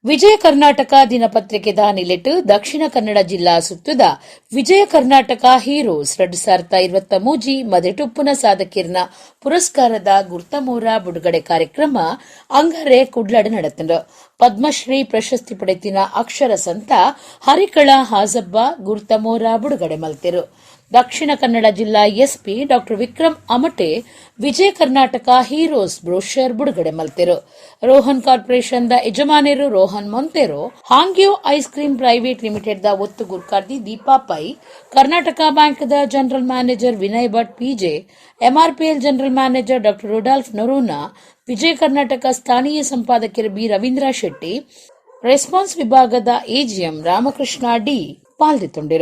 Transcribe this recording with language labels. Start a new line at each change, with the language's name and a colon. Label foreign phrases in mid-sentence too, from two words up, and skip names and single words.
Tulu: ವಿಜಯ ಕರ್ನಾಟಕ ದಿನಪತ್ರಿಕೆದ ನಿಲೆಟ್ ದಕ್ಷಿಣ ಕನ್ನಡ ಜಿಲ್ಲಾ ಸುತ್ತುದ ವಿಜಯ ಕರ್ನಾಟಕ ಹೀರೋಸ್ 2023 ಮದೆಟುಪ್ಪುನ ಸಾಧಕೀರ್ನ ಪುರಸ್ಕಾರದ ಗುರ್ತಮೋರ ಬಿಡುಗಡೆ ಕಾರ್ಯಕ್ರಮ ಅಂಗರೆ ಕುಡ್ಲಡ್ ನಡೆತಂಡು. ಪದ್ಮಶ್ರೀ ಪ್ರಶಸ್ತಿ ಪಡೆತಿನ ಅಕ್ಷರ ಸಂತ ಹರಿಕಳ ಹಾಜಬ್ಬ ಗುರ್ತಮೋರ ಬಿಡುಗಡೆ ಮಲ್ತೆರು. ದಕ್ಷಿಣ ಕನ್ನಡ ಜಿಲ್ಲಾ ಎಸ್ಪಿ ಡಾ ವಿಕ್ರಮ್ ಅಮಟೆ ವಿಜಯ ಕರ್ನಾಟಕ ಹೀರೋಸ್ ಬ್ರೋಷರ್ ಬಿಡುಗಡೆ ಮಲ್ತೆರು. ರೋಹನ್ ಕಾರ್ಪೊರೇಷನ್ ದ ಯಜಮಾನರು ರೋಹನ್ ಮೊಂತೆರೋ, ಹಾಂಗ್ಯೋ ಐಸ್ ಕ್ರೀಮ್ ಪ್ರೈವೇಟ್ ಲಿಮಿಟೆಡ್ ದ ಒತ್ತು ಗುರ್ಕಾರ್ದಿ ದೀಪಾ ಪೈ, ಕರ್ನಾಟಕ ಬ್ಯಾಂಕ್ ದ
English: general manager
Tulu: ವಿನಯ್ ಭಟ್ ಪಿಜೆ, ಎಂಆರ್ಪಿಎಲ್
English: general manager
Tulu: ಡಾ ರುಡಾಲ್ಫ್ ನೊರೋನಾ, ವಿಜಯ ಕರ್ನಾಟಕ ಸ್ಥಾನೀಯ ಸಂಪಾದಕರು ಬಿ ರವೀಂದ್ರ ಶೆಟ್ಟಿ, ರೆಸ್ಪಾನ್ಸ್ ವಿಭಾಗದ ಎಜಿಎಂ ರಾಮಕೃಷ್ಣ ಡಿ ಪಾಲ್ಗೊಂಡಿರು.